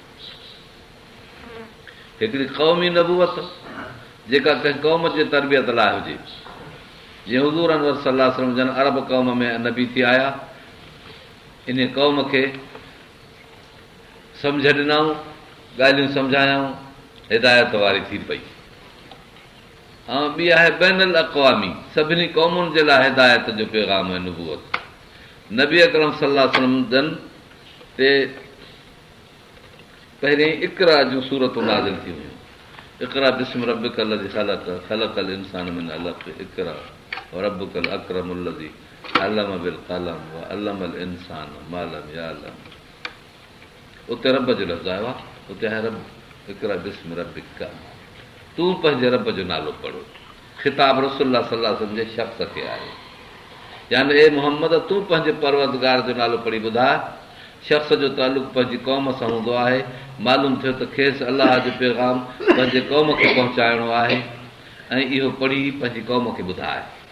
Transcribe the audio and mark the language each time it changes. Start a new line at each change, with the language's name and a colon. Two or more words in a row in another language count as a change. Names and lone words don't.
Sindhi: हिकिड़ी क़ौमी नबूवत जेका कंहिं क़ौम जे तरबियत लाइ हुजे, जीअं हुज़ूर अनवर
Arabic: صلى الله عليه وسلم
Sindhi: जन अरब क़ौम में नबी थी आया, इन क़ौम खे सम्झ ॾिनऊं, ॻाल्हियूं सम्झायऊं, हिदायत वारी थी पई। ऐं ॿी आहे बैनुल अक़वामी, सभिनी क़ौमुनि जे लाइ हिदायत जो पैगाम ऐं नुबूवत। नबी अकरम
Arabic: صلى الله عليه وسلم
Sindhi: जन ते पहिरीं इक़रा जूं सूरतूं नाज़िल थी हुयूं।
Arabic: اقرأ باسم ربك الذي خلق خلق الإنسان من علق اقرأ ربك الأكرم الذي علم بالقلم وعلم الإنسان ما لم يعلم.
Sindhi: उते रब जो लफ़्ज़ आयो आहे, उते आहे रब,
Arabic: اقرأ باسم ربك,
Sindhi: तूं पंहिंजे रब जो नालो पढ़ो। ख़िताब रसूलुल्लाह
Arabic: صلى الله عليه وسلم
Sindhi: जे शख़्स खे आहे, यानी ए मुहम्मद तूं पंहिंजे परवरदिगार जो नालो पढ़ी ॿुधाए। शख़्स जो तालुक़ पंहिंजी क़ौम सां हूंदो आहे। मालूम थियो त खेसि अलाह जो पैगाम पंहिंजे क़ौम खे पहुचाइणो आहे ऐं इहो पढ़ी पंहिंजी क़ौम खे ॿुधाए।